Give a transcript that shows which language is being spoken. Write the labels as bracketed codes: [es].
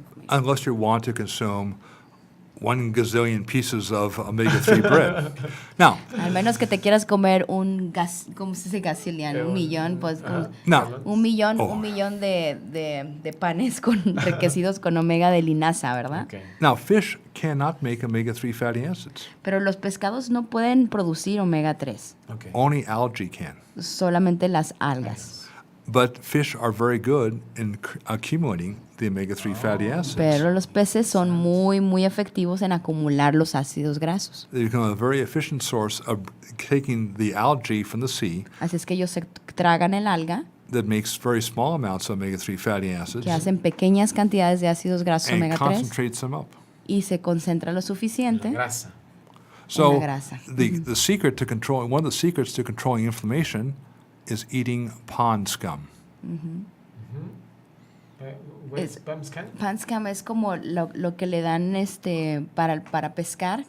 [en] Unless you want to consume 1 gazillion pieces of omega-3 bread. Now, [es] Al menos que te quieras comer ¿cómo se dice gazillion? Un millón, pues [en] now, [es] un millón de panes enriquecidos con omega de linaza, ¿verdad? Okay. [en] now, fish cannot make omega-3 fatty acids. [es] Pero los pescados no pueden producir omega 3, Okay. [en] Only algae can. [es] solamente las algas. [en] But fish are very good in accumulating the omega-3 fatty acids. [es] Pero los peces son muy, muy efectivos en acumular los ácidos grasos. [en] They become a very efficient source of taking the algae from the sea [es] Así es que ellos se tragan el alga, [en] that makes very small amounts of omega-3 fatty acids [es] que hacen pequeñas cantidades de ácidos grasos [en] and [es] omega 3 [en] concentrates them up. [es] y se concentra lo suficiente. Grasa. [en] So [es] Una grasa. [en] one of the secrets to controlling inflammation is eating pond scum. PAMSCAN. [es] PAMSCAN es como lo que le dan para pescar.